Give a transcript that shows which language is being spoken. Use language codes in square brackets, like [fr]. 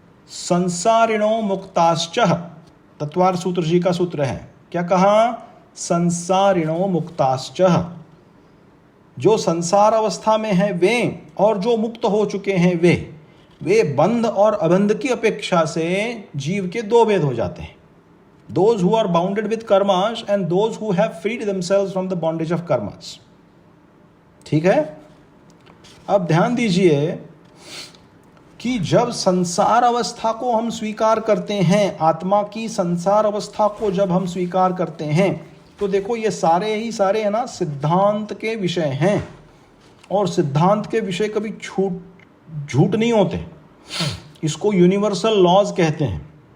[sa] संसारिणो मुक्ताश्च, [hi] तत्वार्थ सूत्र जी का सूत्र है. क्या कहा? [sa] संसारिणो मुक्ताश्च, [hi] जो संसार अवस्था में है वे और जो मुक्त हो चुके हैं वे बंध और अबंध की अपेक्षा से जीव के 2 भेद हो जाते हैं. [en] those who are bounded with karmas and those who have freed themselves from the bondage of karmas. [hi] ठीक है? अब ध्यान दीजिए कि जब संसार अवस्था को हम स्वीकार करते हैं, आत्मा की संसार अवस्था को जब हम स्वीकार करते हैं, तो देखो ये सारे ही सारे है ना सिद्धांत के विषय हैं, और सिद्धांत के विषय कभी झूठ नहीं होते, इसको यूनिवर्सल लॉज कहते हैं।